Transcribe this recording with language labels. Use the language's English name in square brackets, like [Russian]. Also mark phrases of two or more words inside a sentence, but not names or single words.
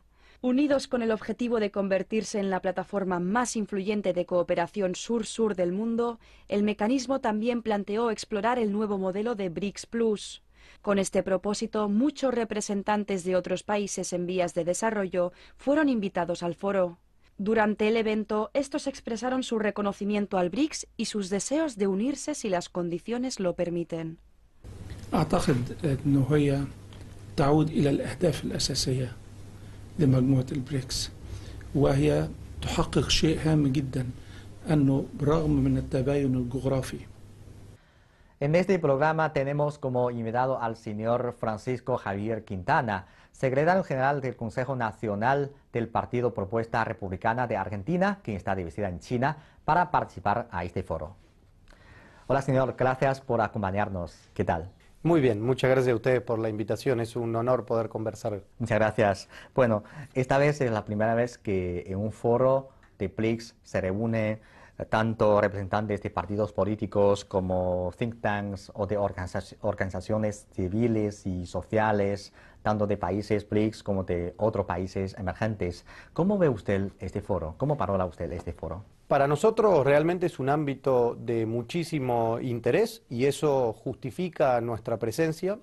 [Spanish] Unidos con el objetivo de convertirse en la plataforma más influyente de cooperación sur-sur del mundo, el mecanismo también planteó explorar el nuevo modelo de BRICS Plus. Con este propósito, muchos representantes de otros países en vías de desarrollo fueron invitados al foro. Durante el evento, estos expresaron su reconocimiento al BRICS y sus deseos de unirse si las condiciones lo permiten. [Arabic] لمجموعة البريكس وهي تحقق شيء هام جدا أنه برغم من التباين الجغرافي. [Spanish] En este programa tenemos como invitado al señor Francisco Javier Quintana, secretario general del Consejo Nacional del Partido Propuesta Republicana de Argentina, quien está de visita en China, para participar a este foro. Hola señor, gracias por acompañarnos. ¿Qué tal? Muy bien, muchas gracias a ustedes por la invitación, es un honor poder conversar. Muchas gracias. Bueno, esta vez es la primera vez que en un foro de BRICS se reúne tanto representantes de partidos políticos como [English] think tanks [Spanish] o de organizaciones civiles y sociales, tanto de países BRICS como de otros países emergentes. ¿Cómo ve usted este foro? ¿Cómo valora usted este foro? Para nosotros realmente es un ámbito de muchísimo interés y eso justifica nuestra presencia.